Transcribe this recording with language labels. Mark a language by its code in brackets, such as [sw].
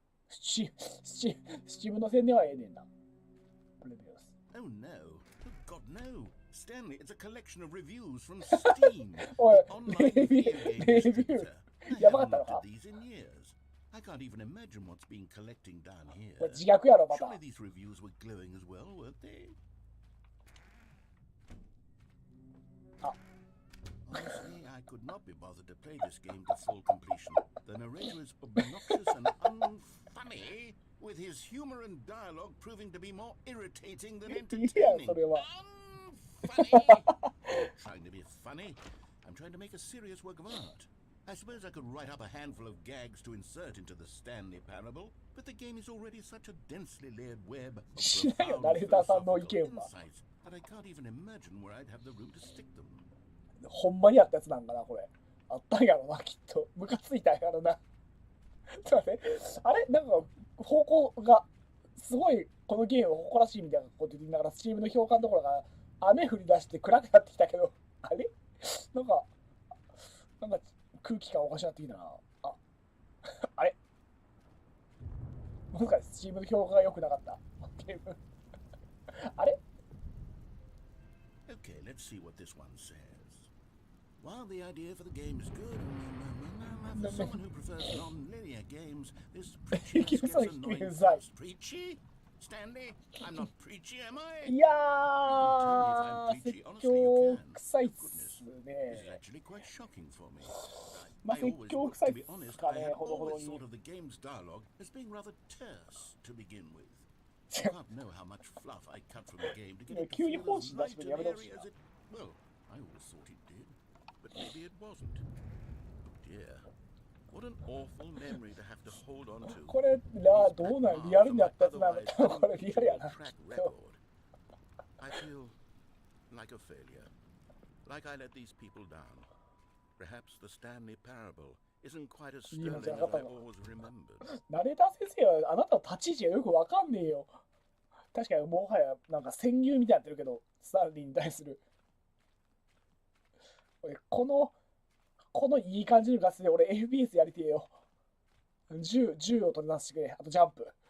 [ja] スチームの宣伝はええねんな。 [en] Oh no. Oh God, no. Stanley, it's a collection of reviews from Steam. Or online video game distributor. I haven't looked at these in years.I can't even imagine what's been collecting down here. Surely these reviews were glowing as well, weren't they? Honestly, I could not be bothered to play this game to full completion. The narrator is obnoxious and unfunny, with his humor and dialogue proving to be more irritating than entertaining. Unfunny! Trying to be funny? I'm trying to make a serious work of art.I suppose I could write up a handful of gags to insert into the Stanley Parable, but the game is already such a densely layered web of profound philosophical insights that I can't even imagine where I'd have the room to stick them. [ja] ほんまにあったやつなんかな、これ。あったんやろな、きっと。ムカついたんやろな。ちょっと待って。あれなんか、方向が、すごい、このゲーム誇らしいみたいなこと言いながら、スチームの評価のところが、雨降り出して暗くなってきたけど、あれなんか、空気感おかしなってきたな。あ、あれもしかしてスチームの評価が良くなかった。ゲーム。あれ [en] Okay, let's see what this one says. While the idea for the game is good, for someone who prefers non-linear games, this preachy gets annoying fast. Preachy? Stanley, I'm not preachy, am I? [ja] いやー、説教臭いっすね。 [en] This is actually quite shocking for me. [ja] まあ、説教臭いっすかね、ほどほどに。 [en] I always thought of the game's dialogue as being rather terse to begin with. I can't know how much fluff I cut from the game to get it to feel as light and airy as it... Well, I always thought it did, but maybe it wasn't. Oh dear. What an awful memory to have to hold on to. [ja] これ、どうなんリアルになったやつなんだけど、これリアルやな。 [en] I feel like a failure. Like I let these people down. Perhaps the Stanley Parable isn't quite as sterling as I always remembered. [ja] ナレーター先生はあなたの立ち位置がよくわかんねえよ。確かにもはやなんか潜入みたいになってるけど、スタンリーに対する。このいい感じのガスで俺 FPS やりてえよ。銃を取り出してくれ。あとジャンプ。